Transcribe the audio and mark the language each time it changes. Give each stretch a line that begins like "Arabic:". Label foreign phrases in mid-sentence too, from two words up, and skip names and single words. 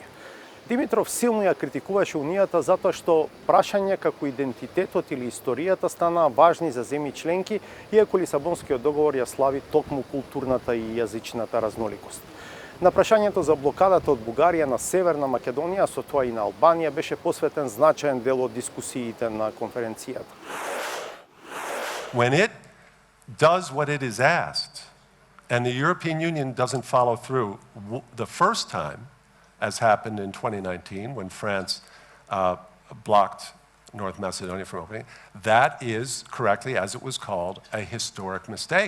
Macedonian: Димитров силно ја критикуваше Унијата затоа што прашања како идентитетот или историјата станаа важни за земји членки, иако Лисабонскиот договор ја слави токму културната и јазичната разноликост. На прашањето за блокадата од Бугарија на Северна Македонија, со тоа и на Албанија, беше посветен значаен дел од дискусиите на конференцијата.
English: When it does what it is asked, and the European Union doesn't follow through the first time, as happened in 2019 when France blocked North Macedonia from opening, that is, correctly as it was called, a historic mistake.